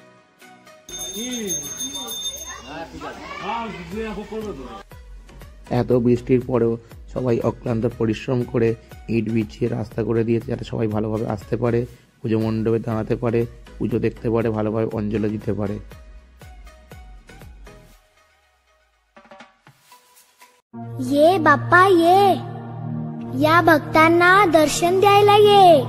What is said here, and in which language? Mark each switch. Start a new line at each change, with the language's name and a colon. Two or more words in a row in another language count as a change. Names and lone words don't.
Bangla: এত বৃষ্টির পরেও সবাই অক্লান্ত পরিশ্রম করে ইট বিছিয়ে রাস্তা করে দিয়েছে যাতে সবাই ভালোভাবে আসতে পারে, পুজো মণ্ডপে দাঁড়াতে পারে, পুজো দেখতে পারে, ভালোভাবে অঞ্জলি দিতে পারে।
Marathi: ये बाप्पा ये या भक्तांना दर्शन द्यायला ये।